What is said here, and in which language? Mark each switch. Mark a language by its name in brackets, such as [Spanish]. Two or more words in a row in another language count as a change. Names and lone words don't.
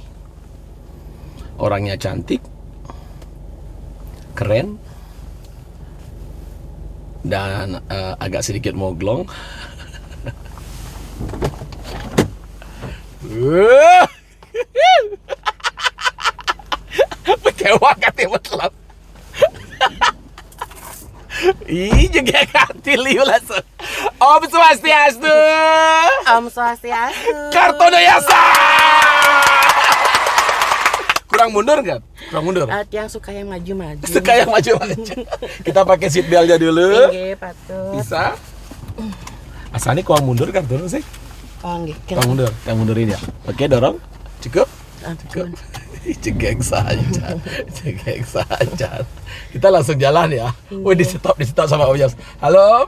[Indonesian] Orangnya cantik, keren, dan agak sedikit moglong. Kecewa katanya betlap. Ih, juga kartili langsung. [Balinese] Om Swastiastu. Om Swastiastu. [Indonesian] Kartono Yasa. Kurang mundur kan? Kurang mundur. Yang suka yang maju-maju. Suka yang maju-maju. Kita pakai seat beltnya dulu. [Balinese] Nggih, patut. [Indonesian] Bisa. Asalnya kurang mundur Kartono sih. [Balinese] Oh, nggih. [Indonesian] Kurang mundurin ya. Oke, dorong. Cukup. Cukup. Cegeng saja. Kita langsung jalan ya. Wih, di stop sama Om Yas. Halo.